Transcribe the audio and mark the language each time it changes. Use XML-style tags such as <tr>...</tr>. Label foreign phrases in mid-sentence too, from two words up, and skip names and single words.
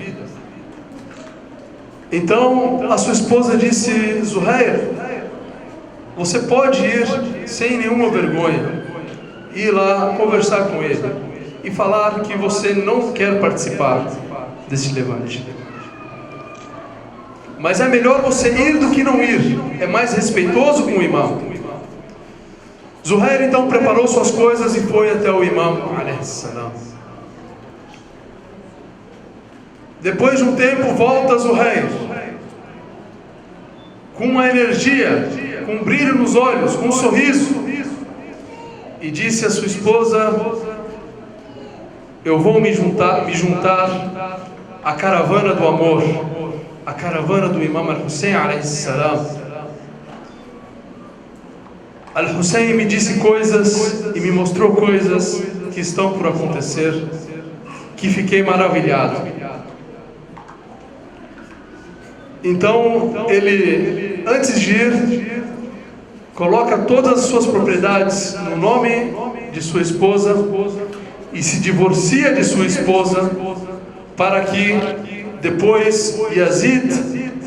<pt>Então a sua esposa disse: Zuhair, você pode ir sem nenhuma vergonha, ir lá conversar com ele e falar que você não quer participar desse levante. Mas é melhor você ir do que não ir, é mais respeitoso com o imam. Zuhair então preparou suas coisas e foi até o imam</pt> <ar>عليه السلام.</ar> <pt>Depois de um tempo volta Zuhair com uma energia, com um brilho nos olhos, com um sorriso, e disse à sua esposa: eu vou me juntar à caravana do amor, a caravana do Imam al-Hussein</pt> <ar>عليه السلام.</ar> <pt>Al-Hussein me disse coisas e me mostrou coisas que estão por acontecer, que fiquei maravilhado. Então ele, antes de ir, coloca todas as suas propriedades no nome de sua esposa e se divorcia de sua esposa, para que depois Yazid,</pt>